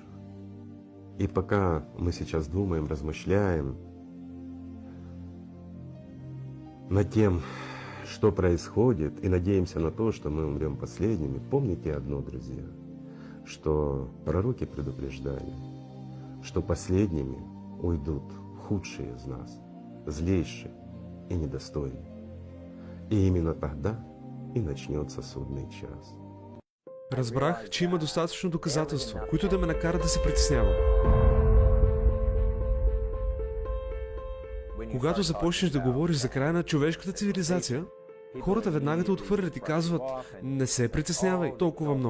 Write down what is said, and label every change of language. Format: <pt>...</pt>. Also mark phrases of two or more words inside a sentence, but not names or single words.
<ru>И пока мы сейчас думаем, размышляем над тем, что происходит, и надеемся на то, что мы умрем последними, помните одно, друзья, что пророки предупреждали, что последними уйдут худшие из нас, злейшие и недостойные. И именно тогда и начнется судный час.</ru> <bg>Разбрах, че има достатъчно доказателства, които да ме накарат да се притеснявам. Когато започнеш да говориш за края на човешката цивилизация, хората веднага те отхвърлят и казват: не се притеснявай толкова много.</bg>